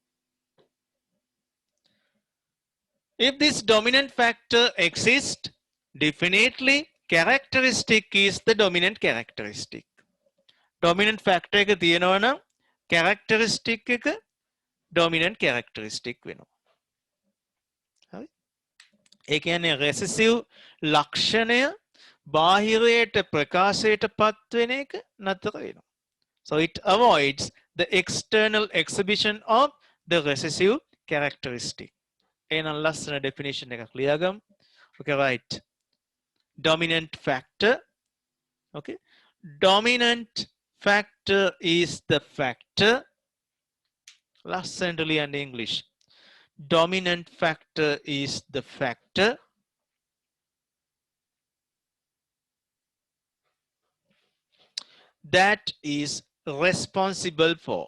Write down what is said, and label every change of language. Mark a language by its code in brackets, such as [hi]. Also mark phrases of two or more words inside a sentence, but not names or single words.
[en] If this dominant factor exists, definitely characteristic is the dominant characteristic. Dominant factor [si] එක තියෙනවා නම් characteristic එක [en] dominant characteristic [si] වෙනවා. හරි? ඒ කියන්නේ recessive ලක්ෂණය බාහිරයට ප්‍රකාශයට පත් වෙන එක නතර වෙනවා. [en] So it avoids the external exhibition of the recessive characteristic. [si] එහෙනම් ලස්සන definition එකක් ලියාගමු. [en] Okay, right. Dominant factor. Okay. Dominant factor is the factor. Lastly, in English. Dominant factor is the factor that is responsible for.